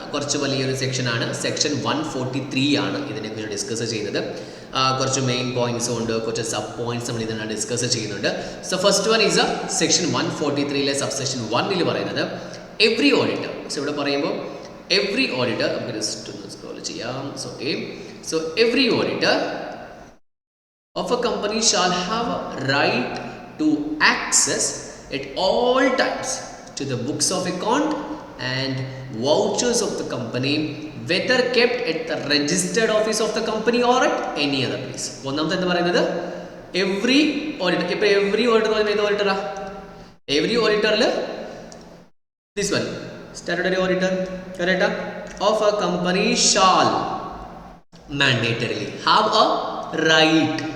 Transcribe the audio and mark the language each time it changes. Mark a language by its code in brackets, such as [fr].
[ml] കുറച്ച് വലിയൊരു സെക്ഷനാണ്. സെക്ഷൻ 143 ആണ് ഇതിനെക്കുറിച്ച് ഡിസ്കസ് ചെയ്യുന്നത്. കുറച്ച് മെയിൻ പോയിന്റ്സും ഉണ്ട്, കുറച്ച് സബ് പോയിന്റ്സ് നമ്മൾ ഇതിനകത്ത് ഡിസ്കസ് ചെയ്യുന്നുണ്ട്. [en] So first one is section 143 subsection 1 പറയുന്നത് every auditor. [ml] സോ ഇവിടെ പറയുമ്പോൾ എവ്രി ഓഡിറ്റർ നമുക്ക് ജസ്റ്റ് ഒന്ന് സ്ക്രോൾ ചെയ്യാം. [en] So every auditor of a company shall have right to access at all times to the books of account and vouchers of the company, whether kept at the registered office of the company or at any other place. [ml] ഒന്നാമത്തെ എന്താ പറയുന്നത് every auditor. ഇപ്പോൾ every auditor എന്ന് പറയുന്നത് ഏത് ഓഡിറ്ററാ? [en] Every ഓഡിറ്ററിൽ this one statutory auditor കറക്റ്റാ of a company shall mandatorily have a right.